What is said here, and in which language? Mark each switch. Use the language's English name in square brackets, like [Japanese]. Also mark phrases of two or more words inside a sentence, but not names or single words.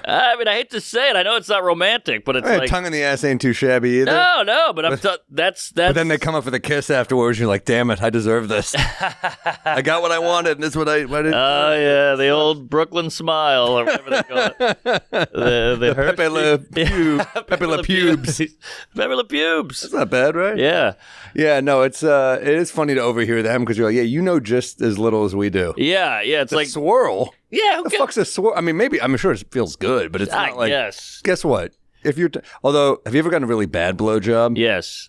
[English] I mean, I hate to say it. I know it's not romantic, but it's like tongue in the ass ain't too shabby either. No. But that's. But then they come up with a kiss afterwards. And you're like, damn it, I deserve this. I got what I wanted, and this is what I did. Oh yeah, the old Brooklyn smile, or whatever they call it. The Pepe Le Pew. Pepe Le Pubes. Pepe Le Pubes. That's not bad, right? Yeah. Yeah, no, it is funny to overhear them because you're like, yeah, you know just as little as we do. Yeah, it's the like swirl. Yeah, the fuck's a swirl? I mean, maybe I'm sure it feels good, but it's not like. Yes. Guess what? If you're, although, have you ever gotten a really bad blowjob? Yes.